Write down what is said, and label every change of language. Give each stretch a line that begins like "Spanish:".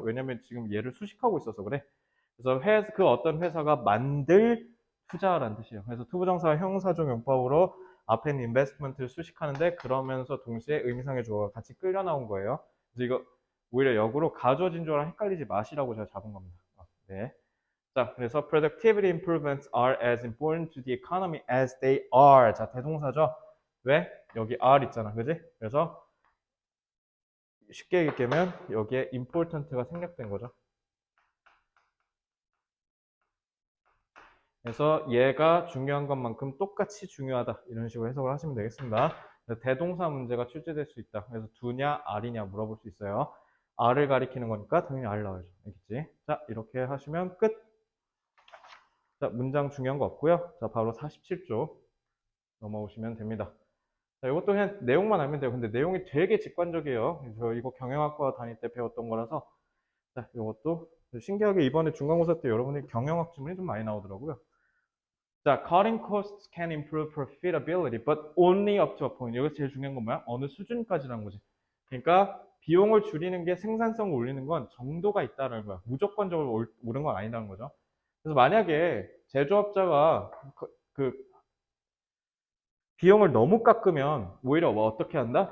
Korean: 왜냐면 지금 얘를 수식하고 있어서 그래. 그래서 그 어떤 회사가 만들 투자라는 뜻이에요. 그래서 투부정사 형사적 용법으로 앞에 있는 investment를 수식하는데 그러면서 동시에 의미상의 주어가 같이 끌려 나온 거예요. 그래서 이거 오히려 역으로 가주어진 주어랑 헷갈리지 마시라고 제가 잡은 겁니다. 네.
English: 자, 그래서 productivity improvements are as important to the economy as they are.
Korean: 자, 대동사죠. 왜? 여기 are 있잖아. 그지? 그래서 쉽게 얘기하면 여기에 important가 생략된 거죠. 그래서 얘가 중요한 것만큼 똑같이 중요하다. 이런 식으로 해석을 하시면 되겠습니다. 대동사 문제가 출제될 수 있다. 그래서 두냐, 알이냐 물어볼 수 있어요. 알을 가리키는 거니까 당연히 알 나와야죠. 알겠지? 자, 이렇게 하시면 끝. 자, 문장 중요한 거 없고요. 자, 바로 47쪽 넘어오시면 됩니다. 자, 이것도 그냥 내용만 알면 돼요. 근데 내용이 되게 직관적이에요. 저 이거 경영학과 다닐 때 배웠던 거라서. 자, 이것도 신기하게 이번에 중간고사 때 여러분이 경영학 지문이 좀 많이 나오더라고요.
English: 자, cutting costs can improve profitability, but only up to a point.
Korean: 여기서 제일 중요한 건 뭐야? 어느 수준까지라는 거지. 그러니까 비용을 줄이는 게 생산성을 올리는 건 정도가 있다는 거야. 무조건적으로 오른 건 아니라는 거죠. 그래서 만약에 제조업자가 그 비용을 너무 깎으면 오히려 뭐 어떻게 한다?